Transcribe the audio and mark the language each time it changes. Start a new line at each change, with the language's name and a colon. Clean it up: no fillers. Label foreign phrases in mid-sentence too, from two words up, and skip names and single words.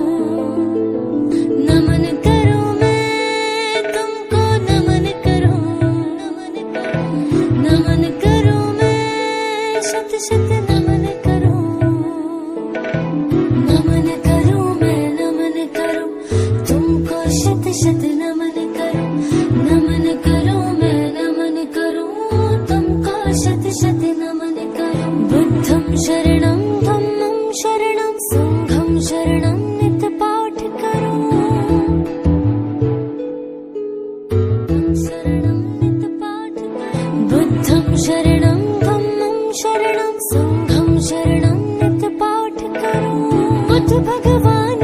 Hindi: नमन करूं मैं तुमको, नमन करूं, नमन करूं मैं, शत शत नमन करूं। नमन करूं मैं, नमन करूं तुमको, शत शत नमन करूं। नमन करूं मैं, नमन करूं तुमको, शत शत नमन करूं।
Pali: बुद्धं शरणं धम्मं शरणं संघं शरणं
Hindi: नित पाठ करूं। शरणं नित पाठ करूं।
Pali: बुद्धं शरणं धम्मं शरणं संघं शरणं
Hindi: नित पाठ करूं। बुद्ध भगवान